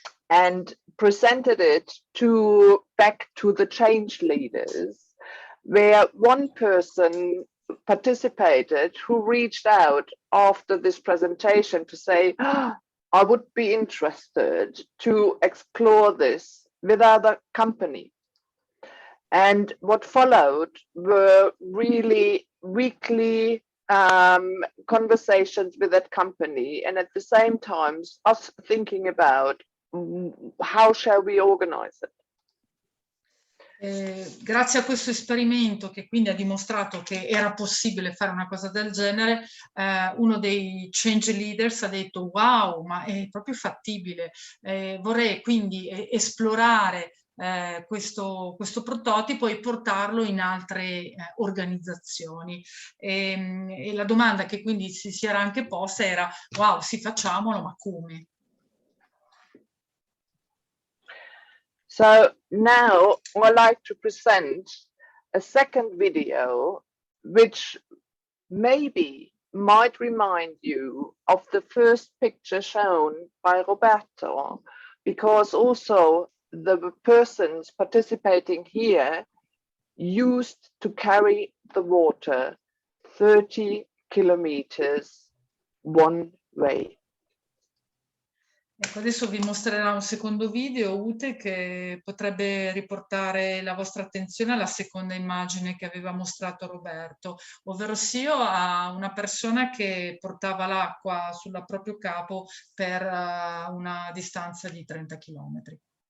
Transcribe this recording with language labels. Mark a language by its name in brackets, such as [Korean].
[English] and presented it back to the change leaders, where one person participated who reached out after this presentation to say, I would be interested to explore this with other companies. And what followed were really weekly conversations with that company, and at the same time us thinking about how shall we organize it. [Italian] Grazie a questo esperimento, che quindi ha dimostrato che era possibile fare una cosa del genere, uno dei change leaders ha detto wow, ma è proprio fattibile, vorrei quindi esplorare questo prototipo e portarlo in altre organizzazioni. E la domanda che quindi si era anche posta era wow, sì, facciamolo, ma come? [English] So now I'd like to present a second video, which maybe might remind you of the first picture shown by Roberto, because also the persons participating here used to carry the water 30 kilometers one way. [Italian] Ecco, adesso vi mostrerò un secondo video, Ute, che potrebbe riportare la vostra attenzione alla seconda immagine che aveva mostrato Roberto, ovvero sia a una persona che portava l'acqua sul proprio capo per una distanza di 30 chilometri.